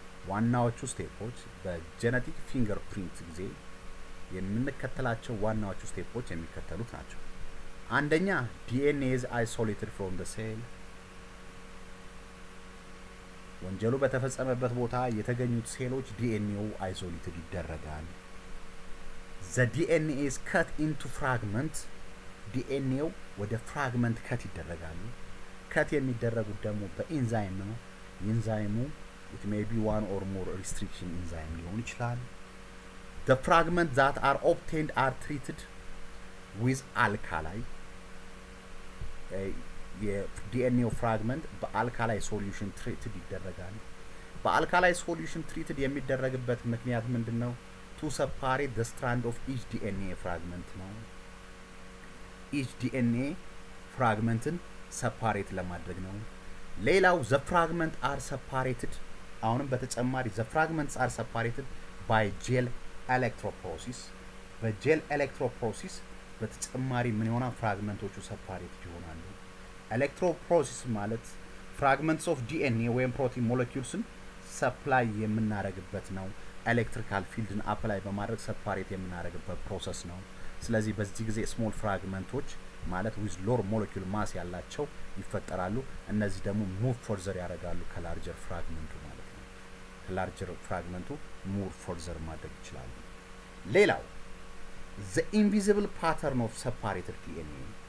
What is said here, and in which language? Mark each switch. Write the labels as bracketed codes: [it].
[am] ዋናዎቹ ስቴፖች በጄኔቲክ ፊንገርፕሪንት ጊዜ የምንከተላቸው ዋናዎቹ ስቴፖች የሚከተሉት ናቸው። አንደኛ [en] DNA is isolated from the cell. [am] ወንጀሉ በተፈጸመበት ቦታ የተገኙት ሴሎች ዲኤንኤው አይሶሌትድ ይደረጋል። [en] The DNA is cut into fragments. [am] ዲኤንኤው ወደ ፍራግመንት ከት ይደረጋሉ። ከት የሚደረጉት ደግሞ በኢንዛይም ነው። ኢንዛይሙ [en] it may be one or more restriction enzyme [am] ሊሆን ይችላል። [en] The fragments that are obtained are treated with alkali. [am] የዲኤንኤው ፍራግመንት በአልካላይ ሶሉሽን ትሪትድ ይደረጋል። በአልካላይ ሶሉሽን ትሪትድ የሚደረግበት ምክንያት ምንድነው? [en] to separate the strand of each DNA fragment ነው። each DNA fragmenትን separate [am] ለማድረግ ነው። ሌላው [en] the fragments are separated [am] አሁንም በተጨማሪ [en] the fragments are separated by gel electrophoresis በgel electrophoresis [am] በተጨማሪ ምን ይሆናል ፍራግመንቶቹ ሰፓሬት ይሆናሉ። ኤሌክትሮፕሮሲስ ማለት ፍራግመንትስ ኦፍ ዲኤንኤ ወይም ፕሮቲን ሞለኪውልስን ሰፕላይ የምናደርግበት ነው። ኤሌክትሪካል ፊልድን አፕላይ በማድረግ ሰፓሬት የምናደርግበት ፕሮሰስ ነው። ስለዚህ በዚህ ጊዜ ስሞል ፍራግመንቶች ማለት ዊዝ ሎር ሞለኪውል ማስ ያላቸው ይፈጠራሉ። እነዚህ ደግሞ ሙቭ ፎርዘር ያደርጋሉ ከላርጀር ፍራግመንቱ ማለት ነው። ከላርጀር ፍራግመንቱ ሙቭ ፎርዘር ማድረግ ይችላሉ። ሌላው [en] the invisible pattern of separated DNA